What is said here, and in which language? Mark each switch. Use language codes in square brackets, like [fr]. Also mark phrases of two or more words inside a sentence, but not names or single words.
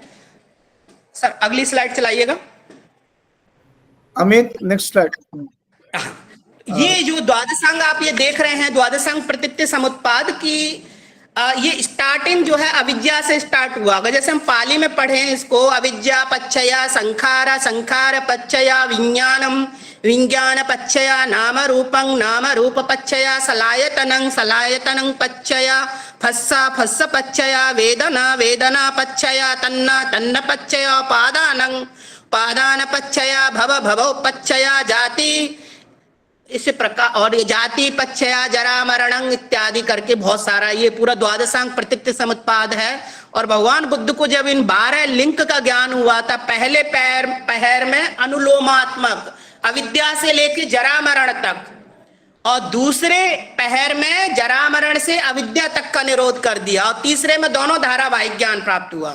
[hi] सर अगली स्लाइड चलाइएगा। [en] अमित next slide. [hi] ये जो द्वादशांग आप ये देख रहे हैं, द्वादशांग प्रतीत्य समुत्पाद की ये स्टार्टिंग जो है अविद्या से स्टार्ट हुआ। अगर जैसे हम पाली में पढ़े इसको, [pi] अविद्या पच्चया संखारा, संखार पच्चया विज्ञानम, विज्ञान पच्चया नाम रूपं, नाम रूप पच्चया सलायतनं, सलायतनं पच्चया फस्सा, फस्स पच्चया वेदना, वेदना पच्चया तन्ना, तन्न पच्चया पादानं, पादान पच्चया भव, भव पच्चया जाति, [hi] इस प्रकार, और ये [pi] जाति पच्चया जरा मरणं [hi] इत्यादि करके बहुत सारा ये पूरा द्वादशांग प्रतीत्य समुत्पाद है। और भगवान बुद्ध को जब इन 12 लिंक का ज्ञान हुआ था, पहले पहर में अनुलोमात्मक अविद्या से लेके जरा मरण तक, और दूसरे पहर में जरा मरण से अविद्या तक का निरोध कर दिया, और तीसरे में दोनों धारावाहिक ज्ञान प्राप्त हुआ।